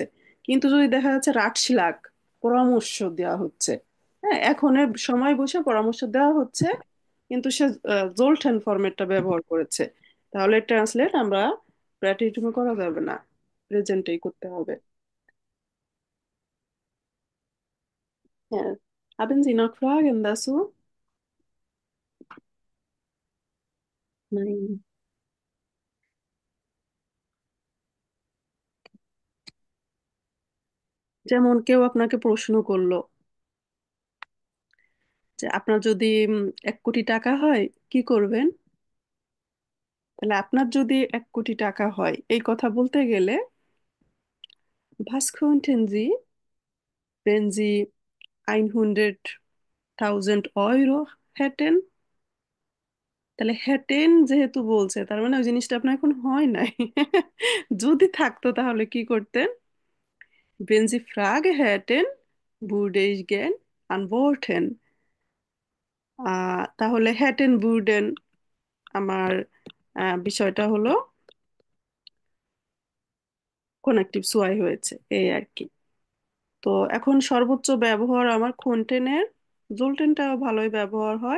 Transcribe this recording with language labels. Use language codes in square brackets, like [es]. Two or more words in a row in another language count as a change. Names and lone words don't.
[bn] কিন্তু যদি দেখা যাচ্ছে রাটশলাগ, পরামর্শ দেওয়া হচ্ছে, হ্যাঁ এখনের সময় বসে পরামর্শ দেওয়া হচ্ছে, কিন্তু সে জোলটেন ফরম্যাটটা ব্যবহার করেছে, তাহলে ট্রান্সলেট আমরা প্যাটেরিটুমে করা যাবে না, প্রেজেন্টেই করতে হবে। হ্যাঁ, [de] haben Sie noch Fragen dazu? Nein. [bn] যেমন কেউ আপনাকে প্রশ্ন করলো যে আপনার যদি 1 কোটি টাকা হয় কি করবেন? তাহলে আপনার যদি 1 কোটি টাকা হয় এই কথা বলতে গেলে [de] was könnten Sie, wenn Sie 100.000 Euro hätten? [bn] তাহলে হ্যাটেন যেহেতু বলছে, তার মানে ওই জিনিসটা আপনার এখন হয় নাই। যদি থাকতো তাহলে কি করতেন? [de] Wenn Sie Frage hätten, würde ich gern antworten. [bn] তাহলে [de] hätten würden [bn] আমার বিষয়টা হলো [de] Konjunktiv zwei [bn] হয়েছে, এই আর কি। তো এখন সর্বোচ্চ ব্যবহার আমার খন্টেনের, জোলটেনটাও ভালোই ব্যবহার হয়।